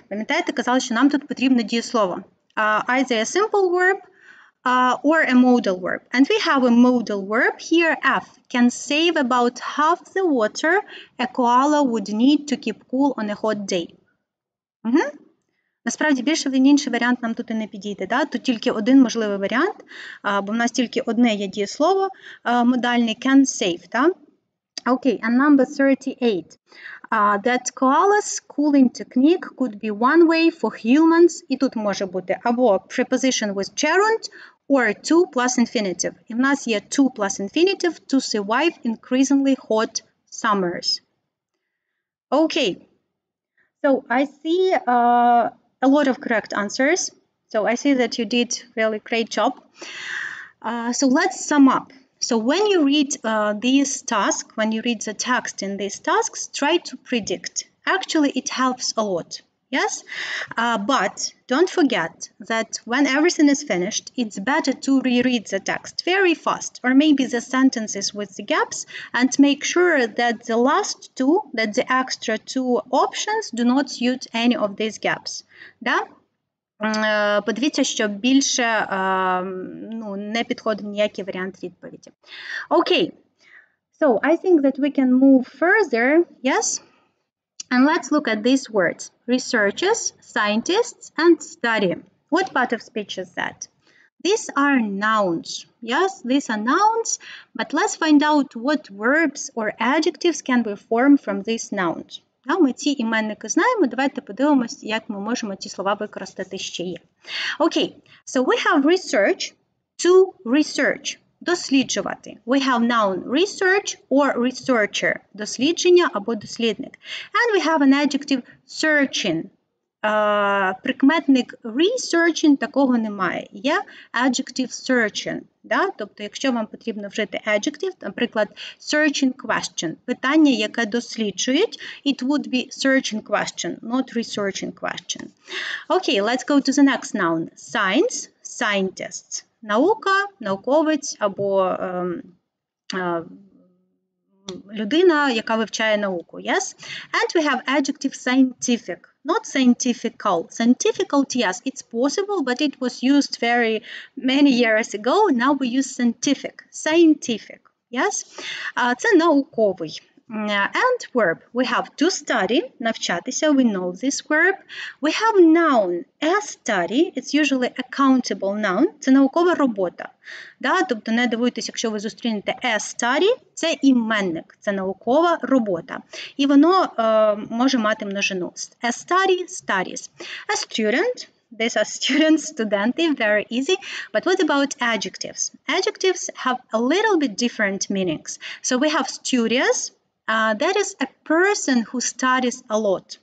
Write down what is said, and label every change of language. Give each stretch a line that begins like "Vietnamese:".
Ukrainian: Пам'ятаєте, казали, що нам тут потрібно дієслово.
English: Either a simple verb or a modal verb. And we have a modal verb here, F, can save about half the water a koala would need to keep cool on a hot day.
Ukrainian: Насправді, більше він інший варіант нам тут і не підійде. Да? Тут тільки один можливий варіант, бо в нас тільки одне є дієслово модальне can save.
English: Да? Okay, and number 38. That koala's cooling technique could be one way for humans.
Ukrainian: І тут може бути або
English: preposition with gerund, or to plus infinitive.
Ukrainian: І в нас є
English: to plus infinitive to survive increasingly hot summers. Okay. So I see a lot of correct answers. So I see that you did really great job. So let's sum up. So when you read these tasks, when you read the text in these tasks, try to predict. Actually, it helps a lot. Yes? But don't forget that when everything is finished, it's better to reread the text very fast, or maybe the sentences with the gaps, and make sure that the last two, that the extra two options do not suit any of these gaps. Да?
Ukrainian: подивіться, що більше не підходить ніякий варіант відповіді.
English: Okay, so I think that we can move further, yes? And let's look at these words. Researchers, scientists, and study. What part of speech is that? These are nouns. Yes, these are nouns, but let's find out what verbs or adjectives can we form from these nouns.
Ukrainian: Ми ці іменники знаємо, давайте подивимось, як ми можемо ці слова використати ще є.
English: Okay, so we have research, to research, досліджувати. We have noun research or researcher, дослідження або дослідник. And we have an adjective searching.
Ukrainian: Прикметник researching такого немає.
English: Є adjective searching. Да?
Ukrainian: Тобто, якщо вам потрібно вжити
English: adjective, наприклад, searching question,
Ukrainian: питання, яке досліджують,
English: it would be searching question, not researching question. Okay, let's go to the next noun. Science, scientists.
Ukrainian: Наука, науковець або людина, яка вивчає науку.
English: Yes? And we have adjective scientific. Not scientifical. Scientifical, yes, it's possible, but it was used very many years ago. Now we use scientific. Scientific, yes?
Ukrainian: Це науковий.
English: And verb. We have to study, навчатися, we know this verb. We have noun, a study, it's usually a countable noun,
Ukrainian: це наукова робота. Да? Тобто не дивуйтесь, якщо ви зустрінете a study, це іменник, це наукова робота. І воно може мати множину.
English: A study, studies. A student, these are students, студенти, very easy. But what about adjectives? Adjectives have a little bit different meanings. So we have studious. That is a person who studies a lot.